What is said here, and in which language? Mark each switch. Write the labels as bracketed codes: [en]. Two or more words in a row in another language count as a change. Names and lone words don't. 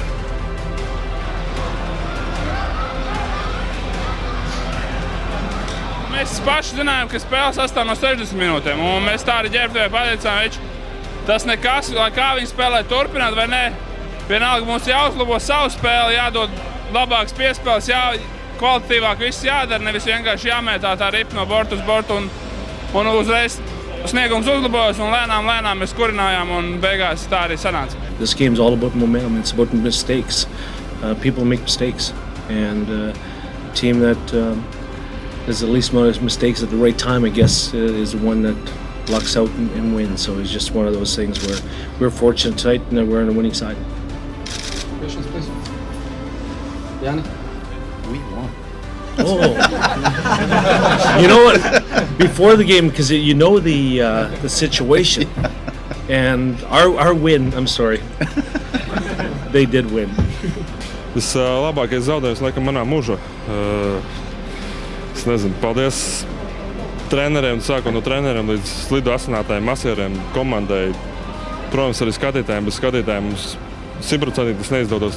[lv] Mēs paši zinājām, ka spēle sastāv no 60 minūtēm, un mēs tā arī ģērbtuvē pateicām, tas nekas, lai kā viņi spēlē turpināt vai nē. Vienalga mums jāuzlabo savu spēli, jādod labāks piespēles, kvalitatīvāk viss jādara, nevis vienkārši jāmētā tā ripa no borta uz bortu un uzreiz sniegums uzlabojas un lēnām mēs kurinājām un beigās tā arī sanāca. [en] This game's all about momentum, it's about mistakes. People make mistakes, and a team that has the least amount of mistakes at the right time, I guess, is the one that lucks out and wins. So it's just one of those things where we're fortunate tonight and we're on the winning side. Questions, please. Yanni? We won. Oh. You know what? Before the game, because you know the situation, and our win. I'm sorry, they did win. [lv] Tas labākais zaudējums laikam manā mūžā. Es nezinu, paldies treneriem, sākot no treneriem līdz slidu asinātājiem, masieriem, komandai. Protams, arī skatītājiem, bez skatītājiem mums 100% tas neizdodos.